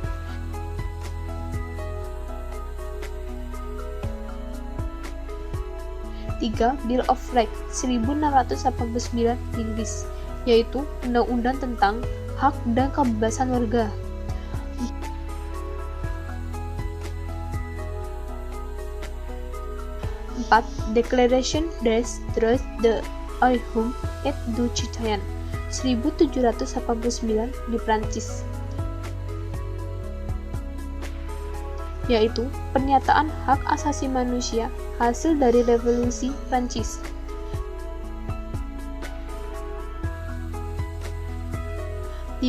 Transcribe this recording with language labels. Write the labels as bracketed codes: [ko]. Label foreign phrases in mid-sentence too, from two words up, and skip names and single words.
[id] Tiga, Bill of Rights 1689 di Inggris, yaitu undang-undang tentang hak dan kebebasan warga. 4. Declaration des droits de l'homme et du citoyen 1789 di Prancis, yaitu pernyataan hak asasi manusia hasil dari revolusi Prancis. 5.